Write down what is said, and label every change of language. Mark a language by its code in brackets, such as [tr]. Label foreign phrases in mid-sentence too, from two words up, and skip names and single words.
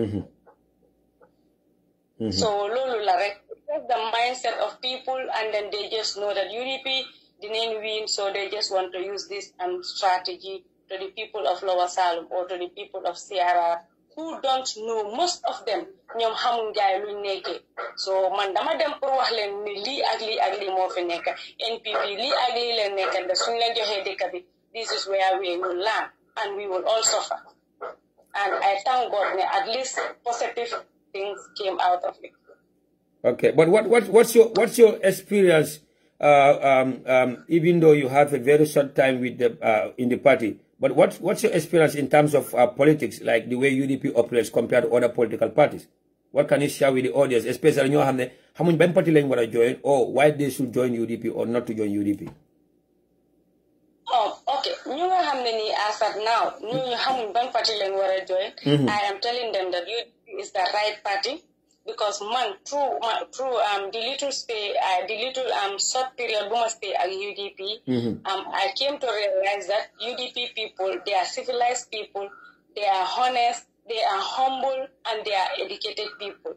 [en] So Lulu Larek, that's the mindset of people, and then they just know that UDP didn't win, so they just want to use this strategy to the people of Lower Salem or to the people of CRR who don't know, most of them, [wo] ñom xamuñ gaay luñ nekké. So man dama dem pour wax leen ni lii ak lii moo fi nekk, NPP lii ak lii leen nekk, da suñ leen joxee dëkk bi, [en] this is where we will land and we will all suffer. And I thank God that at least positive things came out of it. Okay, but what's your experience? Even though you have a very short time with the in the party, but what's your experience in terms of politics, like the way UDP operates compared to other political parties? What can you share with the audience, especially [wo] ñoo xam ne xamuñ ban parti lañ war a [en] join, or why they should join UDP or not to join UDP? Oh, okay. [wo] Ñu nga xam ne nii [en] as at now, [wo] ñu xamuñ ban parti lañ war a join. [en] I am telling them that UDP is the right party. Because man, through the little short period we must stay at UDP, I came to realize that UDP people, they are civilized people, they are honest, they are humble, and they are educated people.